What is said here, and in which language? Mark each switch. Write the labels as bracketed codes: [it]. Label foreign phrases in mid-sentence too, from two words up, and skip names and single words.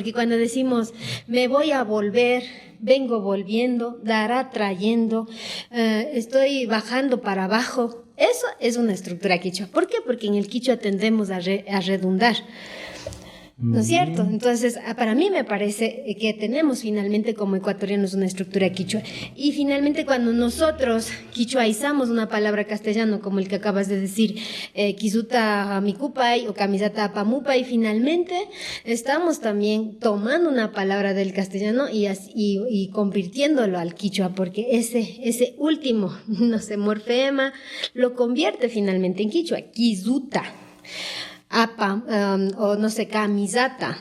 [es] Porque cuando decimos, me voy a volver, vengo volviendo, dará trayendo, estoy bajando para abajo, eso es una estructura quichua. ¿Por qué? Porque en el quichua tendemos a redundar. ¿No es cierto? Entonces, para mí me parece que tenemos finalmente como ecuatorianos una estructura quichua. Y finalmente cuando nosotros quichuaizamos una palabra castellano, como el que acabas de decir, [qu] kisuta mikupay o camisata pamupay, [es] finalmente estamos también tomando una palabra del castellano y convirtiéndolo al quichua, porque ese último, no sé, morfema, lo convierte finalmente en quichua, kisuta. Apa, o no sé, camisata.